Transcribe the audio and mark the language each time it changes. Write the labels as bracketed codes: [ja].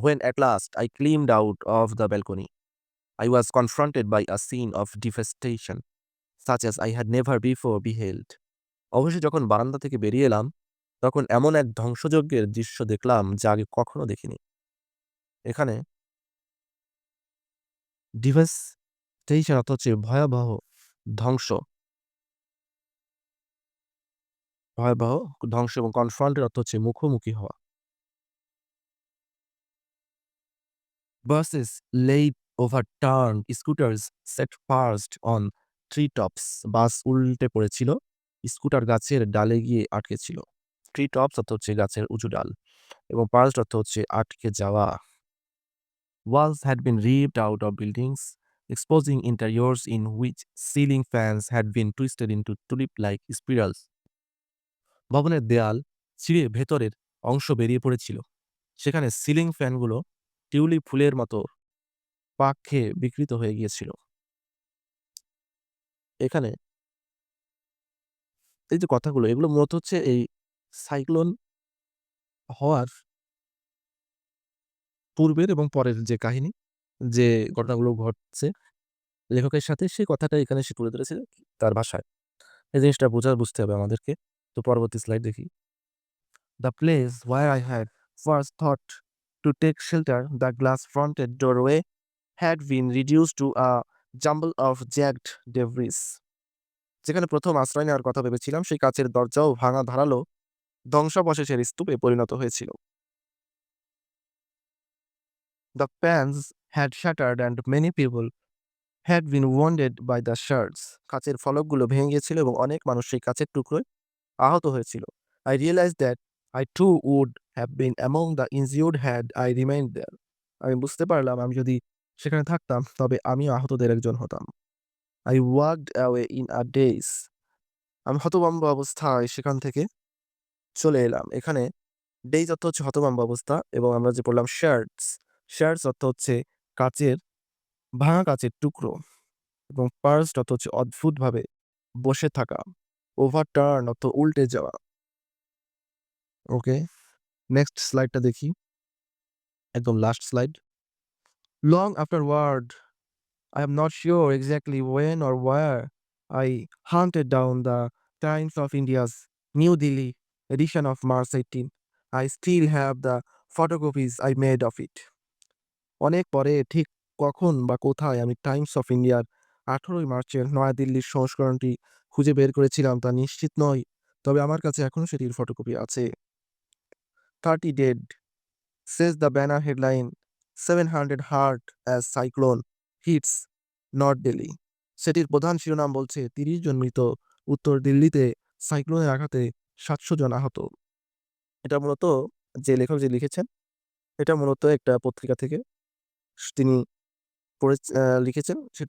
[en] When at last I climbed out of the balcony, I was confronted by a scene of devastation such as I had never before beheld. [bn] অবশ্যই যখন বারান্দা থেকে বেরিয়ে এলাম, তখন এমন এক ধ্বংসযজ্ঞের দৃশ্য দেখলাম যা আগে কখনো দেখিনি। এখানে devastation অর্থ হচ্ছে ভয়াবহ ধ্বংস, ভয়াবহ ধ্বংস এবং কনফ্রন্টের অর্থ হচ্ছে মুখোমুখি হওয়া। [en] Buses laid overturned, scooters set fast on [bn] tree tops, বাস উল্টে পড়েছিল, স্কুটার গাছের ডালে গিয়ে আটকে ছিল। ট্রি টপস অর্থ হচ্ছে গাছের উঁচু ডাল এবং পার্সড অর্থ হচ্ছে আটকে যাওয়া। [en] Walls had been ripped out of buildings, exposing interiors in which ceiling fans had been twisted into tulip-like spirals. [bn] ভবনের দেয়াল ছিঁড়ে ভেতরের অংশ বেরিয়ে পড়েছিল। সেখানে সিলিং ফ্যানগুলো টিউলিপ ফুলের মতো পাক খেয়ে বিকৃত হয়ে গিয়েছিল। এখানে এই যে কথাগুলো, এগুলো মূলত হচ্ছে এই সাইক্লোন হওয়ার পূর্বের এবং পরের যে কাহিনী, যে ঘটনাগুলো ঘটছে লেখকের সাথে, সেই কথাটা এখানে সে তুলে ধরেছে তার ভাষায়। এই জিনিসটা বুঝতে হবে আমাদেরকে। তো পরবর্তী স্লাইড দেখি। [en] The place where I had first thought to take shelter, the glass-fronted doorway, had been reduced to a jumble of jagged debris. [bn] যেখানে প্রথম আশ্রয় নেওয়ার কথা ভেবেছিলাম, সেই কাচের দরজাও ভাঙা ধারালো ধ্বংসাবশেষের স্তূপে পরিণত হয়েছিল। [en] The panes had shattered and many people had been wounded by the shards. [bn] কাচের ফলকগুলো ভেঙে গিয়েছিল এবং অনেক মানুষ সেই কাচের টুকরোয় আহত হয়েছিল। [en] I realized that I too would have been among the injured had I remained there. [bn] আমি বুঝতে পারলাম আমি যদি সেখানে থাকতাম তবে আমিও আহতদের একজন হতাম। [en] I walked away in a daze. [bn] আমি হতভম্ব অবস্থায় সেখান থেকে চলে এলাম। এখানে ডেইজ অর্থ হচ্ছে হতভম্ব অবস্থা এবং আমরা যে পড়লাম শার্টস, শার্টস অর্থ হচ্ছে কাচের ভাঙা কাচের টুকরো এবং পার্সড অর্থ হচ্ছে অদ্ভুতভাবে বসে থাকা। ওভারটার্ন অর্থ উল্টে যাওয়া। ওকে, নেক্সট স্লাইডটা দেখি। একদম last slide. [en] Long afterward, I am not sure exactly when or where, I hunted down the Times of India's New Delhi edition of March 18. I still have the photocopies I made of it. [bn] অনেক পরে ঠিক কখন বা কোথায় আমি Times of ইন্ডিয়ার 18ই মার্চের নয়াদিল্লির সংস্করণটি খুঁজে বের করেছিলাম তা নিশ্চিত নই, তবে আমার কাছে এখনও সেটির ফটোকপি আছে। [en] 30 dead, says the banner headline, 700 hurt as cyclone hits north Delhi. [bn] সেটির প্রধান শিরোনাম বলছে 30 জন মৃত, উত্তর দিল্লিতে সাইক্লোনের আঘাতে 700 জন আহত। এটা মূলত যে লেখক যে লিখেছেন, এটা মূলত একটা পত্রিকা থেকে তিনি পড়ে লিখেছেন।